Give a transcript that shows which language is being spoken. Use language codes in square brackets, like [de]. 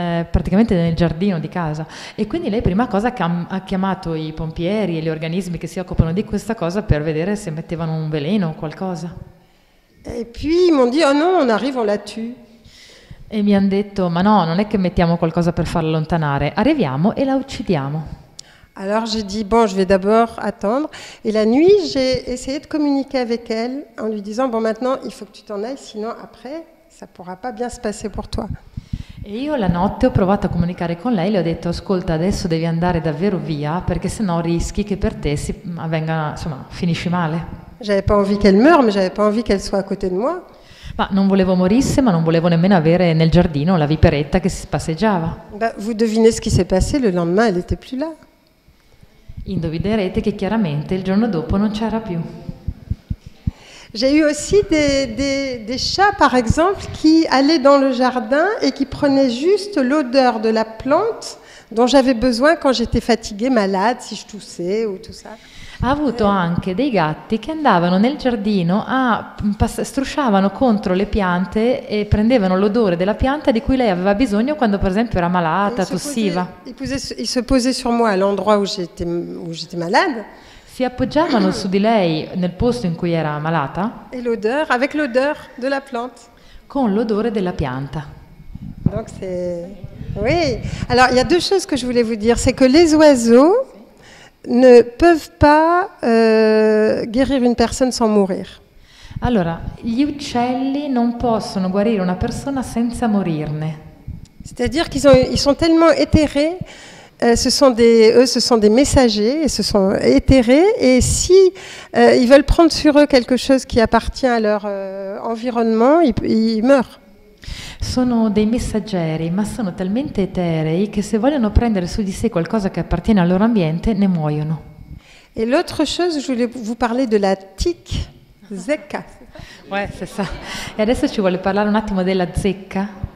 [it] Praticamente nel giardino di casa. E quindi lei prima cosa ha chiamato i pompieri e gli organismi che si occupano di questa cosa per vedere se mettevano un veleno o qualcosa. [fr] Et puis ils m'ont dit oh non, on arrive, on la tue. [it] E mi hanno detto ma no, non è che mettiamo qualcosa per farla allontanare, arriviamo e la uccidiamo. [fr] Alors j'ai dit bon, je vais d'abord attendre. Et la nuit, j'ai essayé de communiquer avec elle en lui disant bon maintenant il faut que tu t'en ailles, sinon après ça pourra pas bien se passer pour toi. [it] E io la notte ho provato a comunicare con lei, le ho detto ascolta adesso devi andare davvero via perché sennò rischi che per te finisci male. [fr] J'avais pas envie qu'elle meure, mais j'avais pas envie qu'elle soit à côté de moi. [it] Ma non volevo morisse, ma non volevo nemmeno avere nel giardino la viperetta che si passeggiava. [fr] Vous devinez ce qui s'est passé, le lendemain, elle n'était plus là. [it] Indovinerete che chiaramente il giorno dopo non c'era più. [fr] J'ai eu aussi des chats, par exemple, qui allaient dans le jardin et qui prenaient juste l'odeur de la plante dont j'avais besoin quand j'étais fatiguée, malade, si je toussais ou tout ça. [it] Ha avuto anche dei gatti che andavano nel giardino, strusciavano contro le piante e prendevano l'odore della pianta di cui lei aveva bisogno quando per esempio era malata, tossiva. [fr] Ils se posaient sur moi à l'endroit où j'étais malade. [it] Si appoggiavano su di lei nel posto in cui era malata. [fr] Et l'odeur, avec l'odeur de la plante. [it] Con l'odore della pianta. [fr] Donc c'est... Oui. Alors il y a deux choses que je voulais vous dire. C'est que les oiseaux ne peuvent pas guérir une personne sans mourir. [it] Allora, gli uccelli non possono guarire una persona senza morirne. [fr] C'est-à-dire qu'ils sont tellement éthérés, ce sont des messagers, et se sont éthérés, et si ils veulent prendre sur eux quelque chose qui appartient à leur environnement, ils meurent. [it] Sono dei messaggeri, ma sono talmente eterei che se vogliono prendere su di sé qualcosa che appartiene al loro ambiente, ne muoiono. [fr] Et l'autre chose, je voulais vous parler de la tique zecca. Ouais, c'est ça. [it] E adesso ci vuole parlare un attimo della zecca?